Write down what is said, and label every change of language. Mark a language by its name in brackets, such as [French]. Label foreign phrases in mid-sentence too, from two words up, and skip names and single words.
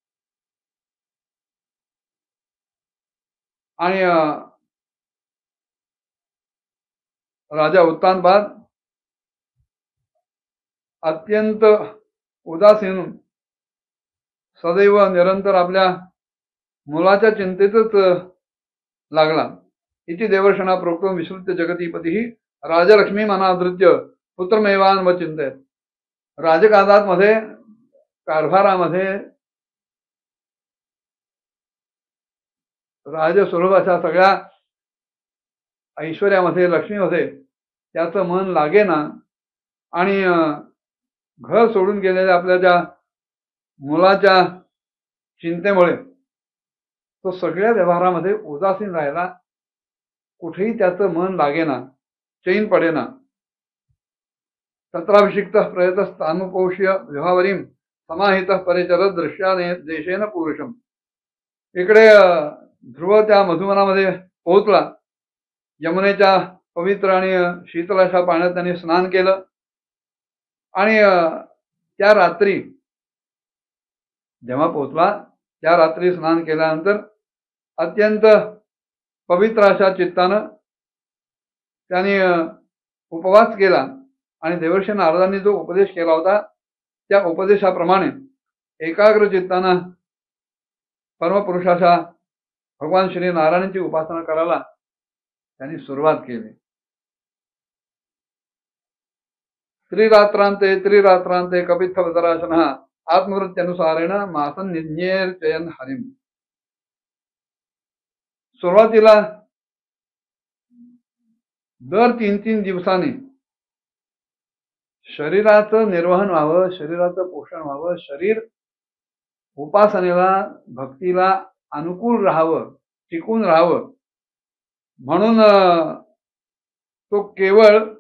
[Marathi] आणि राजा उत्तानपाद अत्यंत उदासीन, सदैव निरंतर आपल्या मुलाच्या चिंतेतच लागला. [Sanskrit] इति देवर्षणा प्रोक्तो विश्रुत्य जगतीपती राजलक्ष्मी मनाधृत्य पुत्रमेवान व चिंतेत. [Marathi] राजकाजामध्ये, कारभारामध्ये, राजस्वरूपाच्या सगळ्या ऐश्वर्यामध्ये, लक्ष्मीमध्ये त्याचं मन लागेना. आणि घर सोडून गेलेल्या आपल्या त्या मुलाच्या चिंतेमुळे तो सगळ्या व्यवहारामध्ये उदासीन राहिला. कुठेही त्याचं मन लागेना, चैन पडेना. [Sanskrit] तत्राभिषिक्त प्रयतस्तानुपोष्य विभावरीम समाहित परिचरत दृश्याने देशेन पुरुषम. [Marathi] इकडे ध्रुव त्या मधुवनामध्ये पोहोचला. यमुनेच्या पवित्र आणि शीतल अशा पाण्यात त्याने स्नान केलं. आणि त्या रात्री जेव्हा पोहोचला, त्या रात्री स्नान केल्यानंतर अत्यंत पवित्र अशा चित्तानं त्याने उपवास केला. आणि देवर्षी नारदांनी जो उपदेश केला होता त्या उपदेशाप्रमाणे एकाग्र चित्तानं परमपुरुषाच्या भगवान श्री नारायणांची उपासना करायला त्यांनी सुरुवात केली. [Sanskrit] त्रिरात्रांते कपित्थवदराशन आत्मवृत्त्यनुसारेण मासन निज्ञेर्चयन हरिम. [Marathi] सुरुवातीला दर 3-3 दिवसांनी शरीराचं निर्वहन व्हावं, शरीराचं पोषण व्हावं, शरीर उपासनेला, भक्तीला अनुकूल राहावं, टिकून राहावं, म्हणून तो केवळ